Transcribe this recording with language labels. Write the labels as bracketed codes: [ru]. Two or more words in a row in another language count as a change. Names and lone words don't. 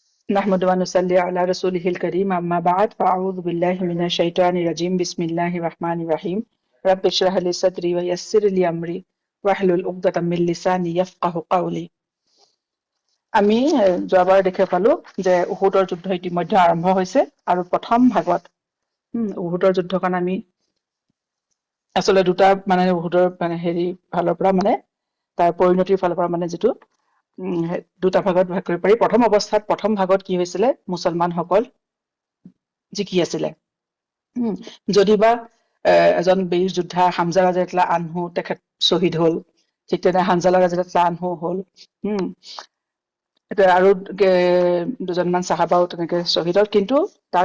[ar] نحمد ونصلي على رسوله الكريم أما بعد فأعوذ بالله من الشيطان الرجيم بسم الله الرحمن الرحيم رب اشرح لي صدري ويسر لي أمري واحلل عقدة من لساني يفقه قولي [as] আমি যোৱাবাৰ দেখি পালো যে উহুদৰ যুদ্ধ ইতিমধ্যে আৰম্ভ হৈছে আৰু প্ৰথম ভাগত উহুদৰ যুদ্ধখন আমি আচলতে দুটা মানে উহুদৰ মানে হেৰি ফালৰ পৰা মানে তাৰ পৰিণতিৰ ফালৰ পৰা মানে যিটো দুটা ভাগত ভাগ কৰিব পাৰি প্ৰথম অৱস্থাত প্ৰথম ভাগত কি হৈছিলে মুছলমানসকল জিকি আছিলে যদিবা এজন বীৰ যোদ্ধা হামজা [ar] رضي الله عنه [as] তেখেত শ্বহীদ হল ঠিক তেনে হানজালা [ar] رضي الله عنه [as] হল এটা আৰু দুজনমান সাহাবাও তেনেকে শ্বহীদ হল কিন্তু তাৰ